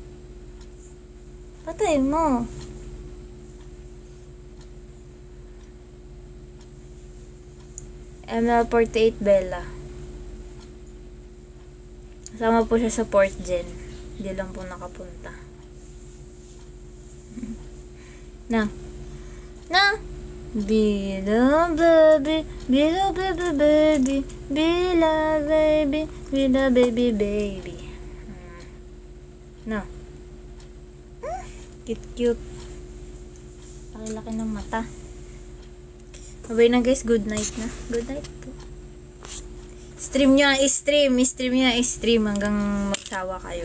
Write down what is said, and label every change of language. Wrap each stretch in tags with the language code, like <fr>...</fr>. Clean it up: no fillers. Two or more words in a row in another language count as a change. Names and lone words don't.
<tl>Patay mo. ML48 Bella. Kasama po siya sa Port Gen. Hindi lang po nakapunta. Na. Bila baby, bila baby baby, bila baby, bila baby baby. Na. Cute. Laki-laki ng mata. Sabay na guys,</tl> <en>good night</en> <tl>na.</tl> <en>Good night po.</en> <tl>Stream nyo hanggang magsawa kayo.</tl>